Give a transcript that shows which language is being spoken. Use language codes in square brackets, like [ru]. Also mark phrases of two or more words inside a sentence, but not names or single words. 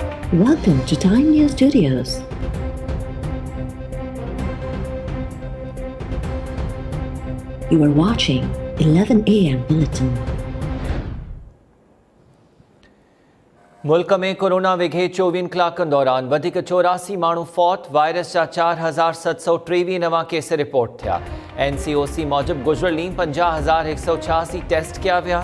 [en] Welcome to Time News Studios. You are watching 11 AM Bulletin. [sd] मुल्क में कोरोना विघे 24 कलाकनि दौरान वधीक 84 माण्हू फौत, वायरस जा 4723 नवां केस रिपोर्ट थिया। NCOC मूजिब गुज़िरियल ॾींहुं 50,186 टेस्ट कया विया।